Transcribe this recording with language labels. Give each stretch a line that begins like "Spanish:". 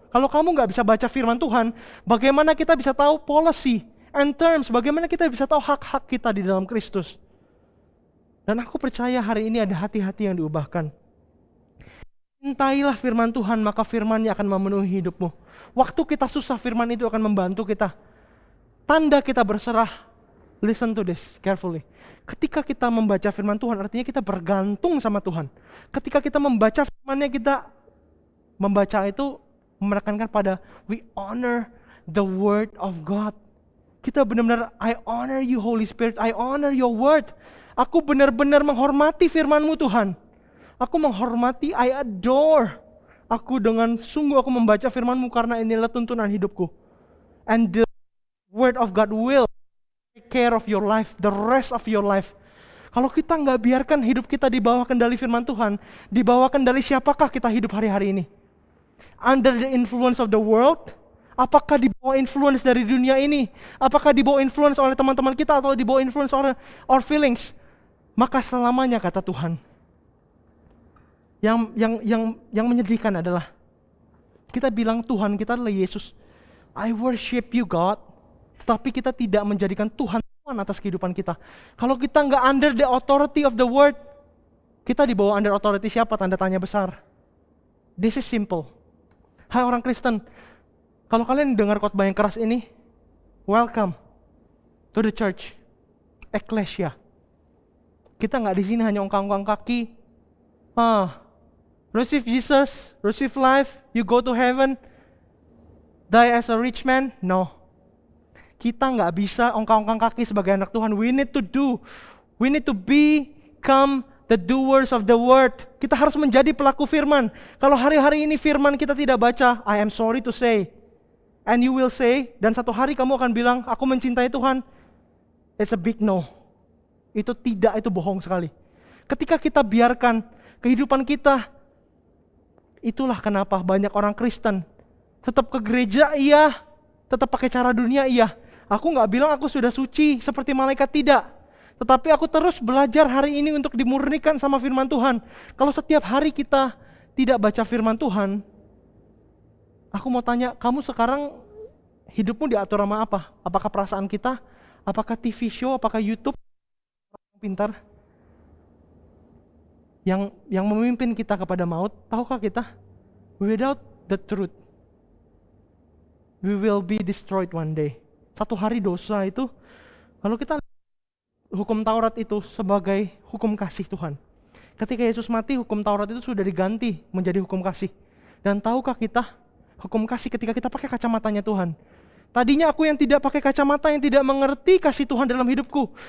Indonesian: Kalau kamu nggak bisa baca firman Tuhan, bagaimana kita bisa tahu
English: policy and terms,
Indonesian: bagaimana kita bisa tahu hak-hak kita di dalam Kristus. Dan aku percaya hari ini ada hati-hati yang diubahkan. Cintailah firman Tuhan, maka firman-Nya akan memenuhi hidupmu. Waktu kita susah, firman itu akan membantu kita. Tanda kita berserah,
English: listen to this carefully.
Indonesian: Ketika kita membaca firman Tuhan, artinya kita bergantung sama Tuhan. Ketika kita membaca firman-Nya, kita membaca itu menekankan pada
English: we honor the word of God.
Indonesian: Kita benar-benar,
English: I honor you Holy Spirit, I honor your word.
Indonesian: Aku benar-benar menghormati firman-Mu Tuhan. Aku menghormati,
English: I adore.
Indonesian: Aku dengan sungguh aku membaca firman-Mu karena inilah tuntunan hidupku.
English: And the word of God will take care of your life, the rest of your life.
Indonesian: Kalau kita nggak biarkan hidup kita di bawah kendali firman Tuhan, di bawah kendali siapakah kita hidup hari-hari ini?
English: Under the influence of the world?
Indonesian: Apakah di bawah influence dari dunia ini? Apakah di bawah influence oleh teman-teman kita atau di bawah influence oleh
English: our feelings?
Indonesian: Maka selamanya kata Tuhan. Yang menyedihkan adalah kita bilang Tuhan kita adalah Yesus.
English: I worship you God.
Indonesian: Tetapi kita tidak menjadikan Tuhan atas kehidupan kita. Kalau kita nggak
English: under the authority of the word,
Indonesian: kita di bawah under authority siapa? Tanda tanya besar.
English: This is simple.
Indonesian: Hai orang Kristen, kalau kalian dengar khotbah yang keras ini,
English: welcome to the church,
Indonesian: Ecclesia. Kita nggak di sini hanya ongkang-ongkang kaki.
English: Receive Jesus, receive life, you go to heaven, die as a rich man. No.
Indonesian: Kita nggak bisa ongkang-ongkang kaki sebagai anak Tuhan.
English: We need to become the doers of the word.
Indonesian: Kita harus menjadi pelaku firman. Kalau hari-hari ini firman kita tidak baca,
English: I am sorry to say, and you will say,
Indonesian: dan satu hari kamu akan bilang, aku mencintai Tuhan.
English: It's a big no.
Indonesian: Itu tidak, itu bohong sekali. Ketika kita biarkan kehidupan kita, itulah kenapa banyak orang Kristen tetap ke gereja iya, tetap pakai cara dunia iya. Aku nggak bilang aku sudah suci seperti malaikat, tidak. Tetapi aku terus belajar hari ini untuk dimurnikan sama firman Tuhan. Kalau setiap hari kita tidak baca firman Tuhan, aku mau tanya, kamu sekarang hidupmu diatur sama apa? Apakah perasaan kita? Apakah TV show? Apakah YouTube? Pintar yang memimpin kita kepada maut. Tahukah kita?
English: Without the truth, we will be destroyed one day.
Indonesian: Satu hari dosa itu, kalau kita hukum Taurat itu sebagai hukum kasih Tuhan. Ketika Yesus mati, hukum Taurat itu sudah diganti menjadi hukum kasih. Dan tahukah kita, hukum kasih ketika kita pakai kacamatanya Tuhan. Tadinya aku yang tidak pakai kacamata, yang tidak mengerti kasih Tuhan dalam hidupku.